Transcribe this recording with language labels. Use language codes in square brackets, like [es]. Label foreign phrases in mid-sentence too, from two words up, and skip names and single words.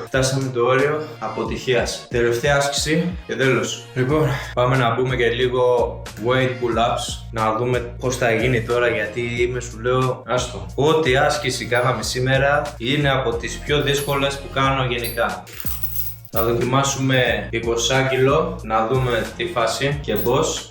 [el] Φτάσαμε το όριο αποτυχίας. Τελευταία άσκηση και τέλος. Λοιπόν, πάμε να μπούμε και λίγο [en] weight pull-ups. [el] Να δούμε πώς θα γίνει τώρα, γιατί είμαι, σου λέω, άστο. Ό,τι άσκηση κάναμε σήμερα είναι από τις πιο δύσκολες που κάνω γενικά. Θα δοκιμάσουμε 20 κιλό, να δούμε τη φάση και πώς.